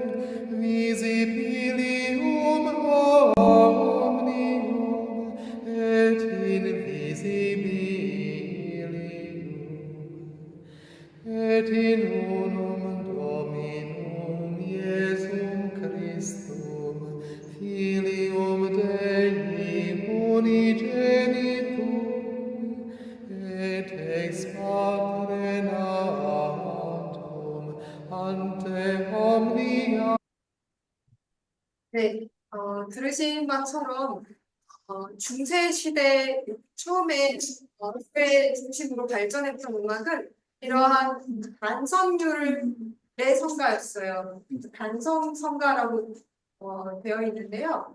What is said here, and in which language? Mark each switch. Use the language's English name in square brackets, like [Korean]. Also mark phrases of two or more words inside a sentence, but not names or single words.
[Latin] visibilium omnium et invisibilium, et in unum Dominum Iesum Christum, Filium Dei unigenitum, et ex Patre natum, an ante omnia [Korean] 네, 들으신 것처럼 중세 시대 처음에 회 중심으로 발전했던 음악은 이러한 단성률의 성가였어요. 단성 성가라고 되어 있는데요.